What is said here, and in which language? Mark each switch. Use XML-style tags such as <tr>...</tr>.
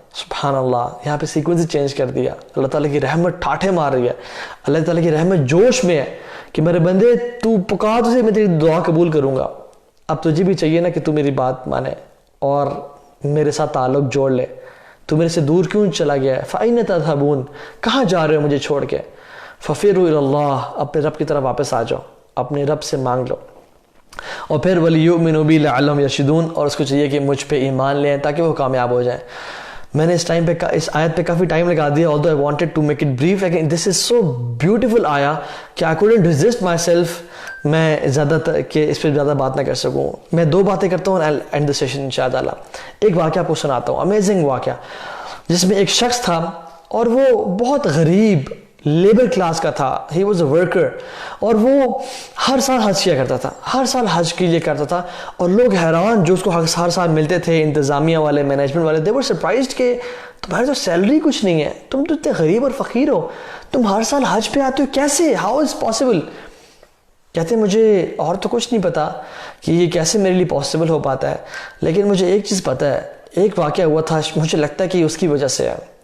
<ur>سبحان اللہ, یہاں پہ سیکوینس چینج کر دیا. اللہ تعالیٰ کی رحمت ٹھاٹھے مار رہی ہے, اللہ تعالیٰ کی رحمت جوش میں ہے کہ میرے بندے تو پکار تجھے, میں تیری دعا قبول کروں گا, اب تجھے بھی چاہیے نا کہ تو میری بات مانے اور میرے ساتھ تعلق جوڑ لے. تو میرے سے دور کیوں چلا گیا ہے؟</ur> <ar>فَأَيْنَ تَذْهَبُونَ,</ar> <ur>کہاں جا رہے ہو مجھے چھوڑ کے؟</ur> <ar>فَفِرُّوا إِلَى اللَّهِ,</ar> <ur>اپنے رب کی طرف واپس آ جاؤ, اپنے رب سے مانگ لو. اور پھر</ur> <ar>وَلِيُؤْمِنُوا بِي لَعَلَّهُمْ يَرْشُدُونَ,</ar> <ur>اور اس کو چاہیے کہ مجھ پہ ایمان لیں تاکہ وہ کامیاب ہو جائیں. میں نے اس آیت پہ کافی ٹائم لگا دیا,</ur> <en>although I wanted to make it brief,</en> <ur>لیکن</ur> <en>this is so beautiful</en> <ur>آیا کہ</ur> <en>I couldn't resist myself.</en> <ur>میں زیادہ کہ اس پہ زیادہ بات نہ کر سکوں. میں 2 باتیں کرتا ہوں,</ur> <en>I'll end the session</en> <ur>انشاءاللہ. ایک واقعہ آپ کو سناتا ہوں, امیزنگ واقعہ, جس میں ایک شخص تھا اور وہ بہت غریب لیبر کلاس کا تھا. ہی واز اے ورکر, اور وہ ہر سال حج کیا کرتا تھا, ہر سال حج کے لیے کرتا تھا, اور لوگ حیران جو اس کو ہر سال ملتے تھے, انتظامیہ والے, مینجمنٹ والے,</ur> <en>they were surprised</en> <ur>کہ تمہاری تو سیلری کچھ نہیں ہے, تم تو اتنے غریب اور فقیر ہو, تم ہر سال حج پہ آتے ہو, کیسے, ہاؤ از پاسبل؟ کہتے ہیں مجھے اور تو کچھ نہیں پتا کہ یہ کیسے میرے لیے پاسبل ہو پاتا ہے, لیکن مجھے ایک چیز پتا ہے, ایک واقعہ ہوا تھا, مجھے لگتا ہے کہ اس کی وجہ سے ہے.</ur>